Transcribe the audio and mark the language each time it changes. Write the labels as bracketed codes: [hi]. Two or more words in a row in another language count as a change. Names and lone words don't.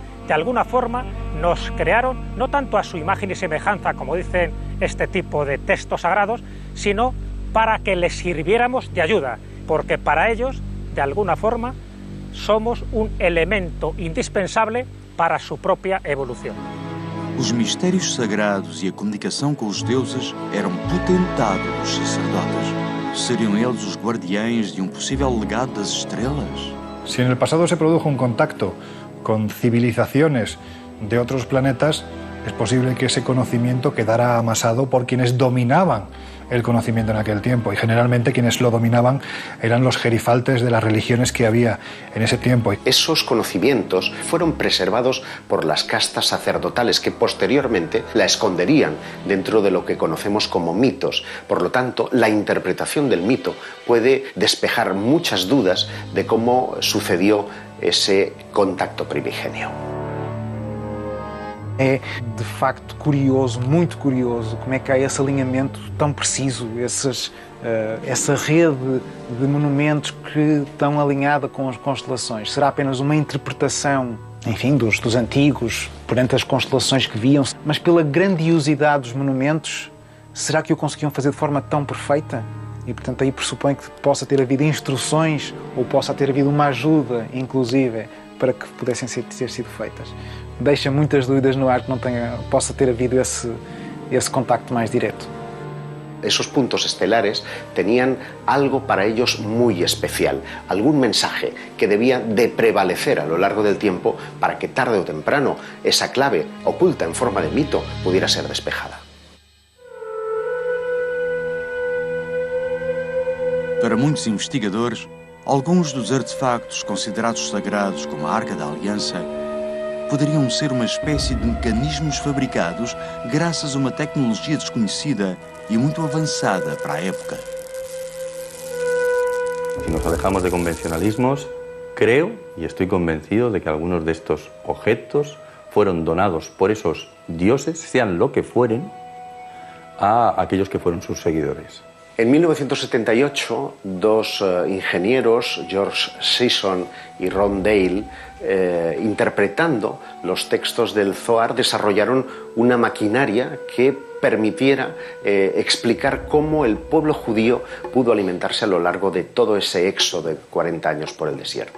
[es] De alguna forma nos crearon no tanto a su imagen y semejanza, como dicen este tipo de textos sagrados, sino para que les sirviéramos de ayuda, porque para ellos, de alguna forma, somos un elemento indispensable para su propia evolución. [pt] Os mistérios sagrados e a comunicação com os deuses eram potentado dos sacerdotes. Seriam eles os guardiães de possível legado das estrelas? [es] Si en el pasado se produjo un contacto con civilizaciones de otros planetas, es posible que ese conocimiento quedara amasado por quienes dominaban el conocimiento en aquel tiempo, y generalmente quienes lo dominaban eran los gerifaltes de las religiones que había en ese tiempo. Esos conocimientos fueron preservados por las castas sacerdotales que posteriormente la esconderían dentro de lo que conocemos como mitos. Por lo tanto, la interpretación del mito puede despejar muchas dudas de cómo sucedió esse contacto primigenio. [pt] É, de facto, curioso, muito curioso, como é que há esse alinhamento tão preciso, essa rede de monumentos que estão alinhada com as constelações. Será apenas uma interpretação, enfim, dos antigos, perante as constelações que viam, mas pela grandiosidade dos monumentos, será que o conseguiam fazer de forma tão perfeita? E, portanto, aí pressupõe que possa ter havido instruções ou possa ter havido uma ajuda, inclusive, para que pudessem ter sido feitas. Deixa muitas dúvidas no ar que não possa ter havido esse contacto mais direto. [es] Esos puntos estelares tenían algo para ellos muy especial, algún mensaje que debía de prevalecer a lo largo del tiempo para que tarde o temprano esa clave oculta en forma de mito pudiera ser despejada. [pt] Para muitos investigadores, alguns dos artefactos considerados sagrados como a Arca da Aliança poderiam ser uma espécie de mecanismos fabricados graças a uma tecnologia desconhecida e muito avançada para a época. [es] Si nos alejamos de convencionalismos, creo y estoy convencido de que algunos de estos objetos fueron donados por esos dioses, sean lo que fueren, a aquellos que fueron sus seguidores. En 1978, dos ingenieros, George Sisson y Ron Dale, interpretando los textos del Zohar, desarrollaron una maquinaria que permitiera explicar cómo el pueblo judío pudo alimentarse a lo largo de todo ese éxodo de 40 años por el desierto.